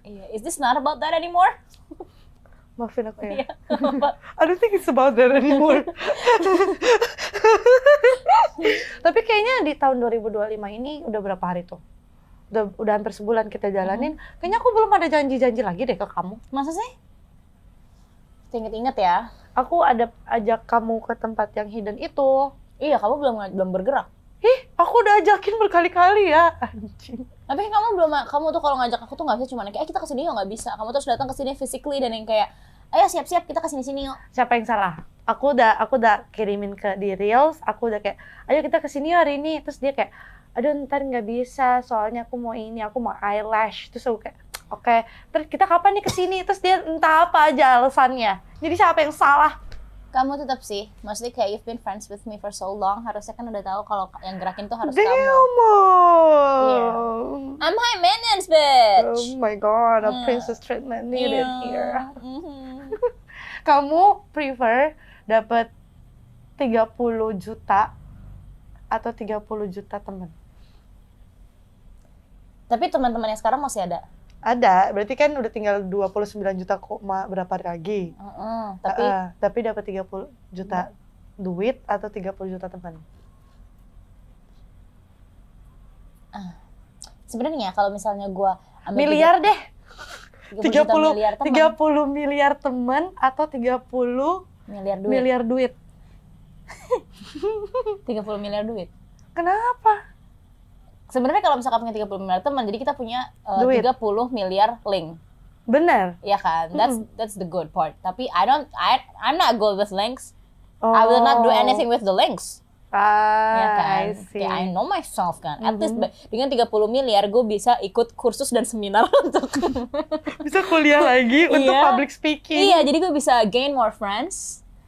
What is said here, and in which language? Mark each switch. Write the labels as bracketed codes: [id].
[id] Iya, [en] is this not about that anymore? [id] Maafin aku ya. [en] I don't think it's about that anymore. [id] Tapi kayaknya di tahun 2025 ini udah berapa hari tuh? Udah hampir sebulan kita jalanin. Kayaknya aku belum ada janji-janji lagi deh ke kamu. Masa sih? Ingat-ingat ya. Aku ada ajak kamu ke tempat yang hidden itu. Iya, kamu belum bergerak. Aku udah ajakin berkali-kali ya. Anjing. Tapi kamu tuh kalau ngajak aku tuh nggak bisa cuma kayak kita kesini yuk, nggak bisa. Kamu terus datang ke sini physically dan yang kayak ayo siap-siap kita kesini yuk. Siapa yang salah? Aku udah kirimin ke di Reels. Aku udah kayak ayo kita kesini yuk hari ini. Terus dia kayak aduh ntar nggak bisa soalnya aku mau eyelash. Terus aku kayak oke. Terus kita kapan nih kesini? Terus dia entah apa aja alasannya. Jadi siapa yang salah? Kamu tetap sih, maksudnya kayak [en] you've been friends with me for so long, [id] harusnya kan udah tahu kalau yang gerakin tuh harus [en] Damn. [id] kamu. [en] Yeah. I'm high maintenance, bitch. Oh my god, a princess treatment needed here. [id] Kamu prefer dapat 30 juta atau 30 juta teman? Tapi teman-teman yang sekarang masih ada? Ada, berarti kan udah tinggal 29 juta berapa lagi. Tapi dapat 30 juta duit atau 30 juta teman? Sebenarnya kalau misalnya gue ambil miliar deh. 30 miliar teman atau 30 miliar duit. 30 miliar duit. Kenapa? Sebenarnya kalau misalkan punya 30 miliar teman, jadi kita punya 30 miliar link. Benar. Iya kan? [en] That's the good part. [id] Tapi [en] I'm not good with links. I will not do anything with the links. [id] Ya kan? Kayak [en] I know myself [id] kan. [en] At least [id] dengan 30 miliar gue bisa ikut kursus dan seminar untuk bisa kuliah lagi untuk public speaking. Iya, jadi gue bisa [en] gain more friends.